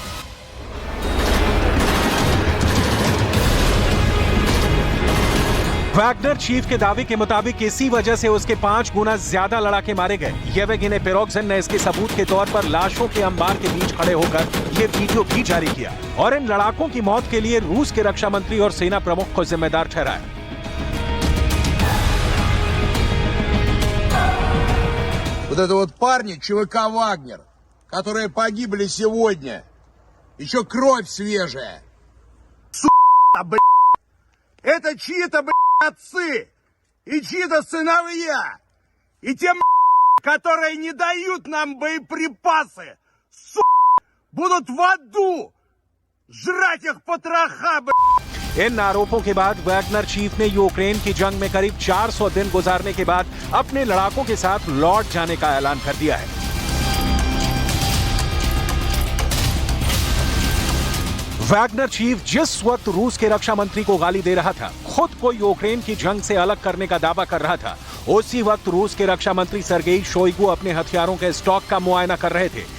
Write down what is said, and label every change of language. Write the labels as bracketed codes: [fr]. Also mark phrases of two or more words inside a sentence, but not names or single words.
[hi] वैगनर चीफ के दावे के मुताबिक इसी वजह से उसके 5 गुना ज्यादा लड़ाके मारे गए। येवेगिनी पिरोग्जिन ने इसके सबूत के तौर पर लाशों के अंबार के बीच खड़े होकर यह वीडियो भी जारी किया और इन लड़ाकों की मौत के लिए रूस के रक्षा मंत्री और सेना प्रमुख को जिम्मेदार ठहराया। [ru] Вот это вот парни ЧВК «Вагнер», которые погибли сегодня. Еще кровь свежая. Сука, блядь. Это чьи-то, блядь, отцы и чьи-то сыновья. И те, которые не дают нам боеприпасы, сука, будут в аду жрать их потроха, блядь. [hi] इन आरोपों के बाद वैगनर चीफ ने यूक्रेन की जंग में करीब 400 दिन गुजारने के बाद अपने लड़ाकों के साथ लौट जाने का ऐलान कर दिया है। वैगनर चीफ जिस वक्त रूस के रक्षा मंत्री को गाली दे रहा था, खुद को यूक्रेन की जंग से अलग करने का दावा कर रहा था, उसी वक्त रूस के रक्षा मंत्री सर्गेई शोइगु अपने हथियारों के स्टॉक का मुआयना कर रहे थे।